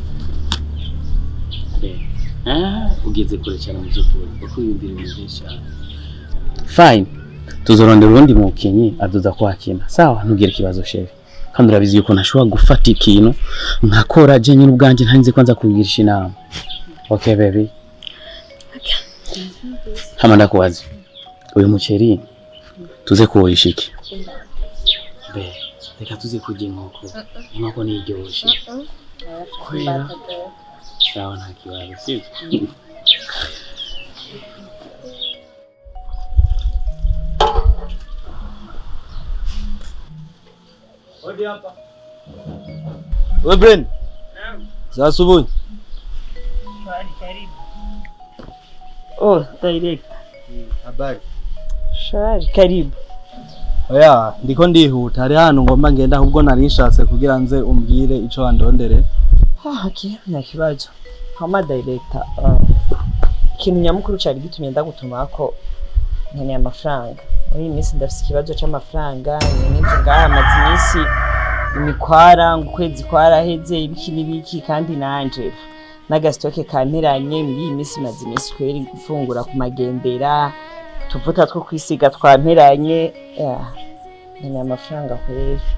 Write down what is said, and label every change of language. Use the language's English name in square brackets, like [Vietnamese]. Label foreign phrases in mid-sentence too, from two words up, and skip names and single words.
[Rundi] ugeze kure cyane mu by'ukuri kuko yumvira ibintu byinshi cyane fine tuzorondera urundi mukinyi aduza kwakina sawa ntugire ikibazo shefe kandi urabizi yuko ntashobora gufata ikintu nkakora je nyine ubwanje ntarinze kwanza kubigirisha inama [English] okay baby [Rundi] hamanda kuwazi uyu muceri tuze kuworisha iki be reka tuze kurya inkoko n'iryoshe kwera sawa nta kibazo sibyo [Swahili] Odi hapa. Wewe Bren. Za asubuhi. Karibu. Oh, direct. Habari. Shari, karibu. [Rundi] Oya, ndiko ndihuta. Hari hano ngomba ngenda ahubwo nari nshatse kugira nze umbwire ico wandondere. Okay, nta kibazo. Hama director. Ikintu nyamukuru cyari gitumye ndagutumako nkeneye amafaranga. Muri iyi minsi ndafite ikibazo cy'amafaranga, n'inzu ngaha amaze iminsi imikwara ngo ukwezi kwaraheze ibiki n'ibiki kandi nanje n'agasitoke kamperanye muri iyi minsi maze iminsi kweri gufungura ku magendera tuvuta two kwisiga twamperanye nkeneye amafaranga kweri.